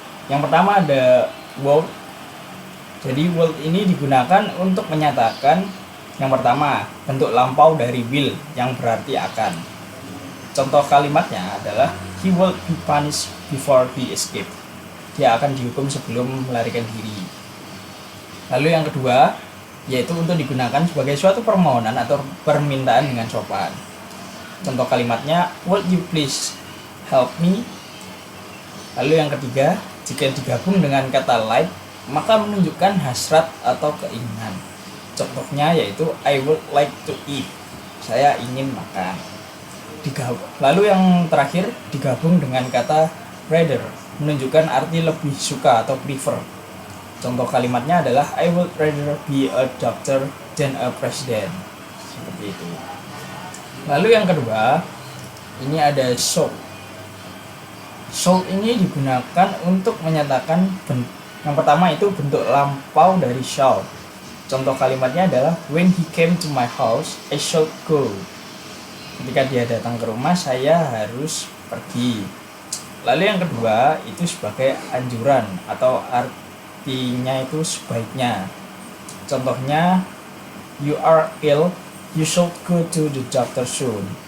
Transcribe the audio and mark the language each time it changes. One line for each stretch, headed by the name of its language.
Indonesian: Yang pertama ada would. Jadi would ini digunakan untuk menyatakan yang pertama bentuk lampau dari will yang berarti akan. Contoh kalimatnya adalah
English: he will be punished before he escape.
Indonesian: Dia akan dihukum sebelum melarikan diri. Lalu yang kedua yaitu untuk digunakan sebagai suatu permohonan atau permintaan dengan sopan. Contoh kalimatnya
English: would you please help me.
Indonesian: Lalu yang ketiga, jika digabung dengan kata like maka menunjukkan hasrat atau keinginan. Contohnya yaitu
English: I would like to eat.
Indonesian: Saya ingin makan. Lalu yang terakhir digabung dengan kata rather, menunjukkan arti lebih suka atau prefer. Contoh kalimatnya adalah
English: I would rather be a doctor than a president.
Indonesian: Seperti itu. Lalu yang kedua, ini ada should. Should ini digunakan untuk menyatakan yang pertama itu bentuk lampau dari shall. Contoh kalimatnya adalah
English: when he came to my house, I should go.
Indonesian: Ketika dia datang ke rumah, saya harus pergi. Lalu yang kedua itu sebagai anjuran atau artinya itu sebaiknya. Contohnya
English: you are ill, you should go to the doctor soon.